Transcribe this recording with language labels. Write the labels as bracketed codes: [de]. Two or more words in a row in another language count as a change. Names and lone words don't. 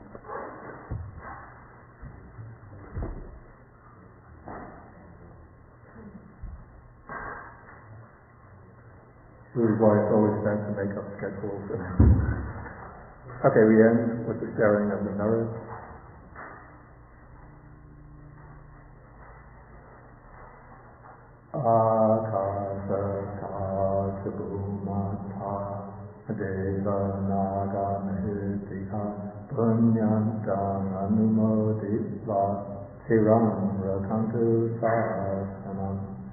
[en] This is why it's always best to make up schedules. Okay, we end with the sharing of the merit. [pi] Akasata bhumata deva naga mahitiha punyantam anumoditva siram rakantu sasanam.